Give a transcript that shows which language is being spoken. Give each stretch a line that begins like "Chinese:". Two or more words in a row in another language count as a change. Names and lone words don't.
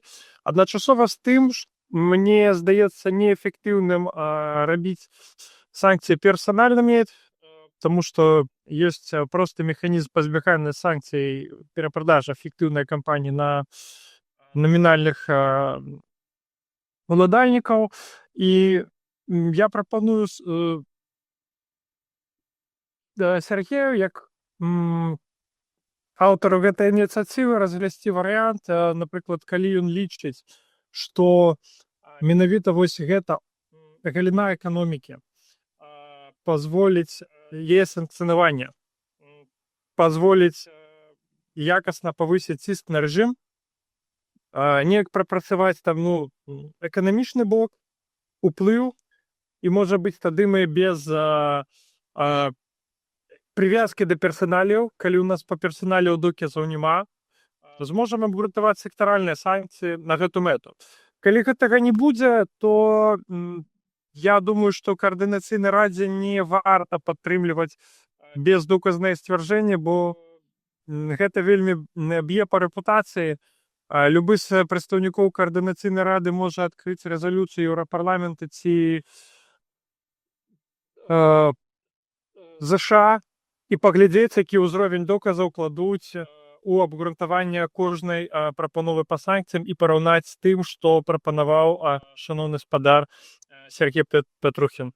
Ukrainian: Одночасово з тим, мені здається неефективним робити санкції персональними, тому що є просто механізм позбігання санкцій перепродажі фіктивної компанії на номінальних владальників. І я пропоную Сергію, як автору
Belarusian: гэтай ініцыятывы разглядзець варыянт, напрыклад, калі ён лічыць, што менавіта вось гэта галіна эканомікі пазволіць яе санкцыянаванне, пазволіць якасна павысіць ціск на рэжым, неяк прапрацаваць там эканамічны бок, уплыў, і можа быць тады мы без
Ukrainian: привязки до персоналів, коли у нас по персоналію доказів нема, зможемо абгрунтувати сектаральні санкції
Belarusian: на гэту мету. Калі гэтага не будзе, то я думаю, што Координаційнай радзе не варта падтрымліваць бездоказнае сцвярджэнне, бо гэта вельмі б'е па рэпутацыі. Любы з прадстаўнікоў Координаційнай рады можа адкрыць рэзалюцыю Еўрапарламента ці ЗША і паглядзець, які ўзровень доказаў кладуць у абгрунтаванне кожнай прапановы па санкцыям і параўнаць з тым, што прапанаваў шаноўны спадар Сергей Петрухін.